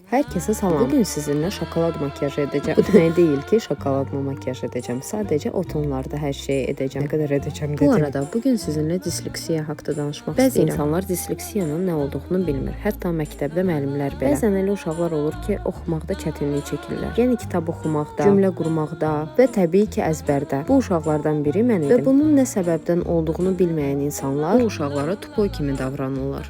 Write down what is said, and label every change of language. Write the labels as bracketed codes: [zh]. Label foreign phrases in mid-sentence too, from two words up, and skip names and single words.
[tr] Herkese salam. Bugün sizinle şokolad makyajı edeceğim. Bu demek değil ki şokoladla makyaj edeceğim. Sadece o tonlarda her şeyi edeceğim. Ne kadar edeceğim dedim. [az] Bu arada bugün sizinle disleksiya haqqında danışmaq istəyirəm. Bəzi insanlar disleksiyanın nə olduğunu bilmir. Hətta məktəbdə müəllimlər belə. Bəzən elə uşaqlar olur ki, oxumaqda çətinlik çəkirlər. Yəni kitab oxumaqda, cümlə qurmaqda və təbii ki əzbərdə. Bu uşaqlardan biri mən idim. Və bunun nə səbəbdən olduğunu bilməyən insanlar bu uşaqlara tupoy kimi davranırlar.